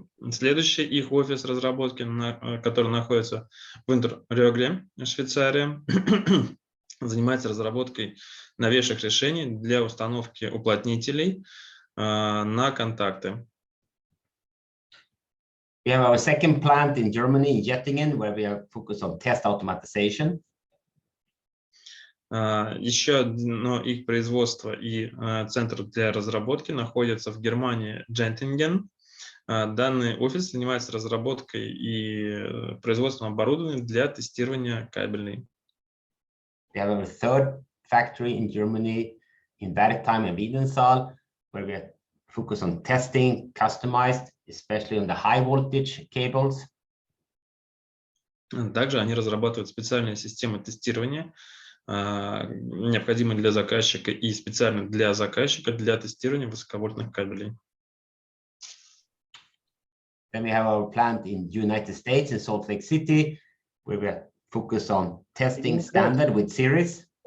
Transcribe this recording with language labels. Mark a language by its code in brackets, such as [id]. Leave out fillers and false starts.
[ru] Следующий их офис разработки, который находится в Unterägeri, Швейцария, занимается разработкой новейших решений для установки уплотнителей на контакты. [en] We have our second plant in Germany, in Jettingen, where we are focused on test automatization. [ru] Еще одно их производство и центр для разработки находится в Германии, Jettingen. Данный офис занимается разработкой и производством оборудования для тестирования кабелей. [en] We have our third factory in Germany, in Wertheim and Wiedenthal, where we are focused on testing, customized, especially on the high voltage cables. [ru] Также они разрабатывают специальные системы тестирования, необходимые для заказчика и специально для заказчика для тестирования высоковольтных кабелей. [en] Then we have our plant in the United States, in Salt Lake City, where we are focused on testing standard with series.